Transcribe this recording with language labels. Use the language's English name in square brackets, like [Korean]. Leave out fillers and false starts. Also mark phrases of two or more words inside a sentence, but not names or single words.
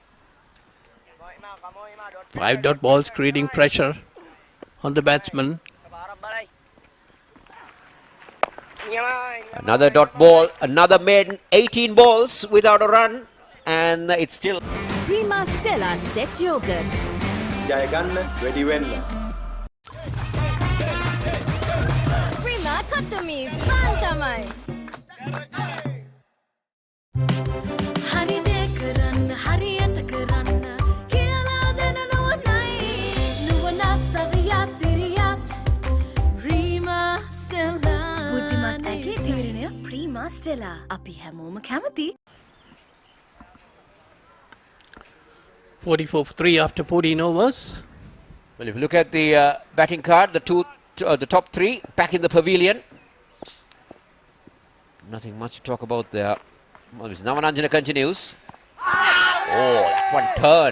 [English] 5 dot balls creating pressure on the batsman. Another dot ball, another maiden, 18 balls without a run, and it's still. Prima Stella Set Yogurt. [Sinhala] ජය ගන්න වැඩි වෙන්න. Prima Kottumi fun තමයි. හරි දේ කරන්න හරියට කරන්න කියලා දෙන නුවණයි නුවණට සවියට දිරියට Prima Stella බුද්ධිමත් ඇගේ තීරණය Prima Stella අපි හැමෝම කැමති. [English] 44 for 3 after 14 overs. Well, if you look at the batting card, the top three back in the pavilion. Nothing much to talk about there. Well, Navananjana continues. Oh, that one turn.